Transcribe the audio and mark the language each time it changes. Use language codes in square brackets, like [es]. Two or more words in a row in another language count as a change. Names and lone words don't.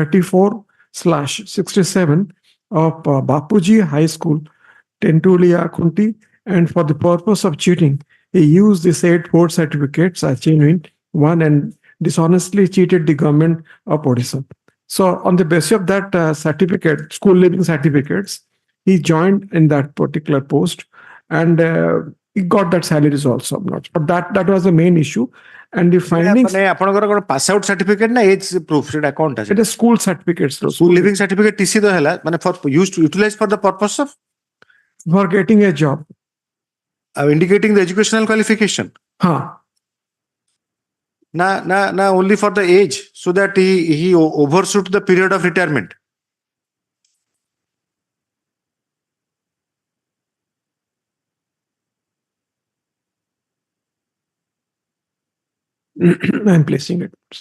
[en] 34/67 of Bapuji High School, Tentulia Kunti, and for the purpose of cheating, he used the said 4 certificates as genuine one and dishonestly cheated the government of Odisha. So on the basis of that certificate, school living certificates, he joined in that particular post and he got that salaries also. But that was the main issue. And the findings... [or] ଆପଣଙ୍କର କ'ଣ [en] pass out certificate [or] ନା [en] age proof [or] ସେଟା କ'ଣ ଟା? [en] It is school certificates. School living certificate TC [or] ତ ହେଲା ମାନେ [en] for used to utilize for the purpose of for getting a job. Indicating the educational qualification. Huh. Na only for the age, so that he overshoot the period of retirement. I'm placing it.